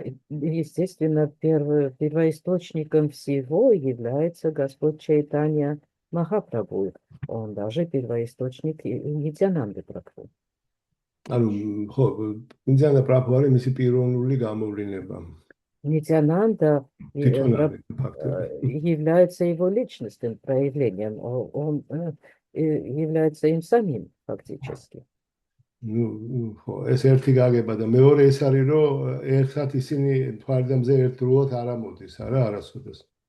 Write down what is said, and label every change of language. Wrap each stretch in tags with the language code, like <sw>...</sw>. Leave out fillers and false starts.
<ru>Естественно, первоисточником всего является Господь Чайтанья Махапрабху. Он даже первоисточник Нитьянанды Прабху.</ru> <ka>ანუ ხო, ნიტიანანდა პრაბჰუ არის მისი პიროვნული გამოვლენა.</ka> <ru>Нитьянанда является его личностным проявлением. Он является им самим фактически. Ну,</ru> <ka>ეს ერთი გაგება და მეორე ეს არის, რომ ერთად ისინი მთვარე და мзе ერთდროულად არ ამოდის, არა, არასოდეს.</ka>